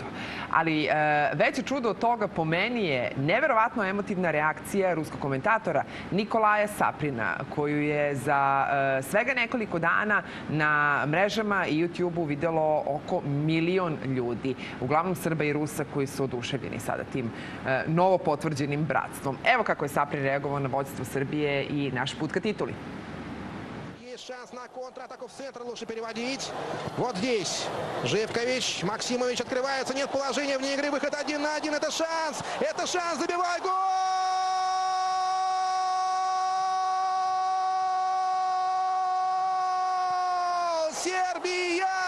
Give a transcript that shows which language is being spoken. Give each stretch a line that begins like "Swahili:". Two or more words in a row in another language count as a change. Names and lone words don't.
Serbian: Ali veće čudo od toga po meni je neverovatno emotivna reakcija ruskog komentatora Nikolaja Saprina, koju je za svega nekoliko dana na mrežama i YouTube-u videlo oko 1 milion ljudi. Uglavnom Srba i Rusa koji su oduševljeni sada tim novo potvrđenim bratstvom. Evo kako je Saprin reagovao na vođstvo Srbije i naš put ka tituli.
Russian: Шанс на контратаку в центр, лучше переводить. Вот здесь Живкович, Максимович открывается, нет положения вне игры, выход 1 на 1, это шанс, забивай, гол! Сербия!